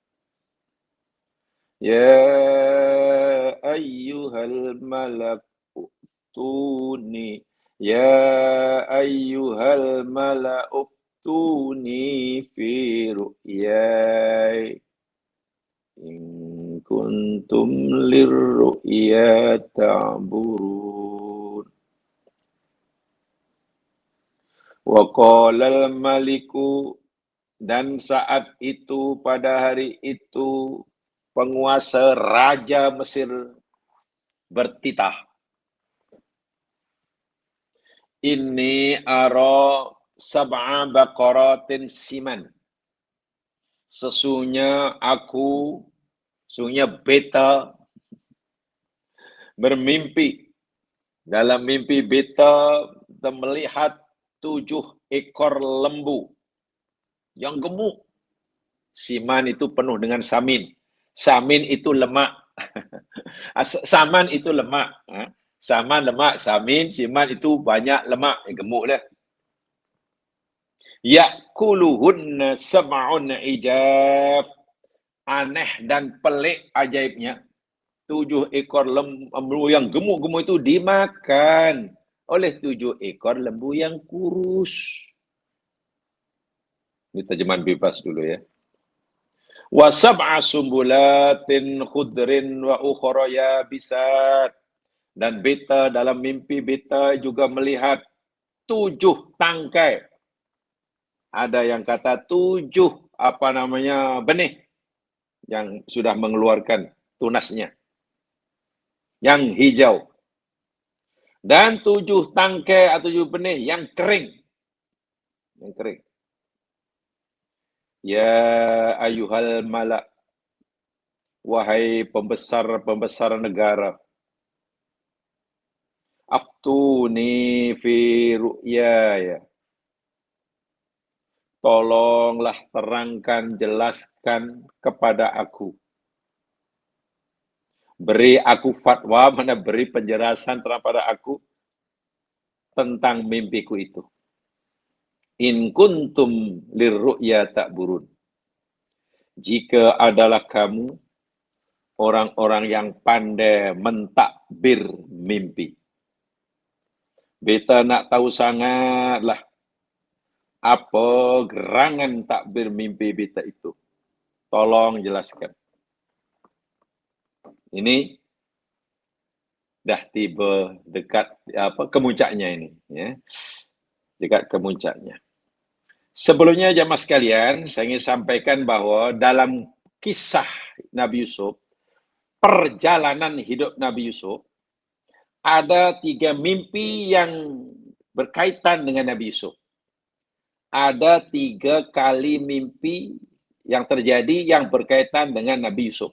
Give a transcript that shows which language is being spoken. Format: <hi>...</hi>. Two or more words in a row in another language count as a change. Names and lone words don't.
<ar>يا أيها الملك أفتوني أيها الملأ أفتوني في رؤياي إن كنتم للرؤيا تعبرون. وقال الملك,</ar> <ms>dan saat itu pada hari itu penguasa Raja Mesir bertitah.</ms> <ar>إني أرى سبع بقرات سمان.</ar> <ms>Sesungguhnya beta bermimpi. Dalam mimpi beta melihat 7 ekor lembu yang gemuk. Siman itu penuh dengan samin. Samin itu lemak. Saman itu lemak. Saman lemak, samin, siman itu banyak lemak. Gemuk lah.</ms> <ar>يأكلهن سبع عجاف.</ar> <ms>Aneh dan pelik ajaibnya. 7 ekor lembu yang gemuk-gemuk itu dimakan oleh 7 ekor lembu yang kurus. Ini terjemahan bebas dulu ya.</ms> <ar>وسبع سنبلات خضر وأخر يابسات.</ar> <ms>Dan beta dalam mimpi beta juga melihat 7 tangkai. Ada yang kata 7 benih yang sudah mengeluarkan tunasnya. Yang hijau. Dan 7 tangkai atau 7 benih yang kering. Yang kering.</ms> <ar>يا أيها الملأ,</ar> <ms>wahai pembesar-pembesar negara,</ms> <ar>أفتوني في رؤياي.</ar> <ms>Tolonglah terangkan, jelaskan kepada aku. Beri aku fatwa, beri penjelasan kepada aku tentang mimpiku itu.</ms> <ar>إن كنتم للرؤيا تعبرون.</ar> <ms>Jika adalah kamu orang-orang yang pandai mentakbir mimpi. Beta nak tahu sangatlah apa gerangan takbir mimpi beta itu. Tolong jelaskan. Ini dah tiba dekat kemuncaknya ini, ya. Dekat kemuncaknya. Sebelumnya jamaah sekalian, saya ingin sampaikan bahwa dalam kisah Nabi Yusuf, perjalanan hidup Nabi Yusuf, ada 3 mimpi yang berkaitan dengan Nabi Yusuf. Ada 3 kali mimpi yang terjadi yang berkaitan dengan Nabi Yusuf.</ms>